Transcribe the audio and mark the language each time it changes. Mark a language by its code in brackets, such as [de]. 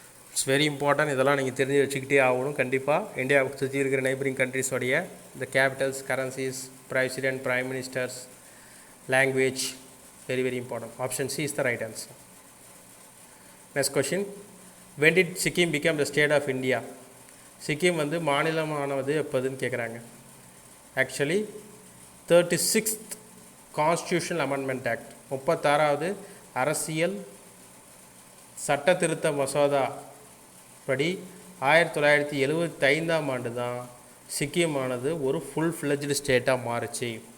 [en] It's very important. [ta] இதெல்லாம் நீங்கள் தெரிஞ்சு வச்சுக்கிட்டே ஆகணும் கண்டிப்பாக. இந்தியாவுக்கு சுற்றி இருக்கிற நெய்பரிங் கண்ட்ரிஸோடைய இந்த Capitals, currencies, president, prime ministers, language, [en] Very very important. Option C is the right answer. [ta] Next question, [en] when did Sikkim become the state of India? [ta] Sikkim வந்து மாநிலமானது எப்போதுன்னு கேட்குறாங்க. Actually 36th constitutional amendment act, 36வது அரசியல் சட்ட திருத்த மசோதா படி 1975ஆம் ஆண்டு தான் சிக்கிமானது ஒரு ஃபுல் ஃப்ளெஜ்டு ஸ்டேட்டாக மாறுச்சு.